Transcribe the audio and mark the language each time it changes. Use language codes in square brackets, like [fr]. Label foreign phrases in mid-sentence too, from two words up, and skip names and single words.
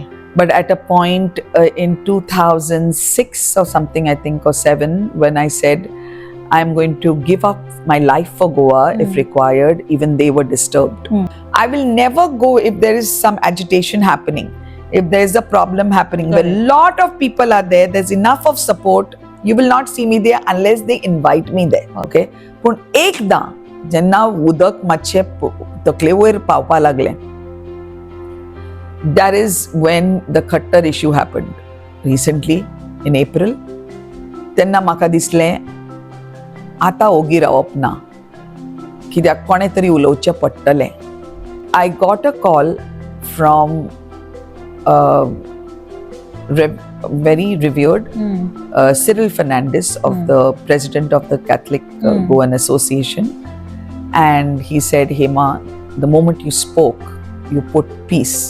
[en] But at a point in 2006 or something, I think, or 7, when I said, I'm going to give up my life for Goa if required, even they were disturbed. I will never go if there is some agitation happening, if there is a problem happening, where a lot of people are there, there's enough of support. You will not see me there unless they invite me there. Okay? But [kok] ekda, jenna udak mache takle वयर पावपा लागले. [en] That is when the Khattar issue happened recently in April. [kok] तेन्ना म्हाका दिसलें आता ओगी रावप ना, कित्याक कोणे तरी उलोवचें पडटलें. [en] I got a call from very revered Cyril Fernandez of the president of the Catholic Goan Association, and he said, Hema, the moment you spoke, you put peace.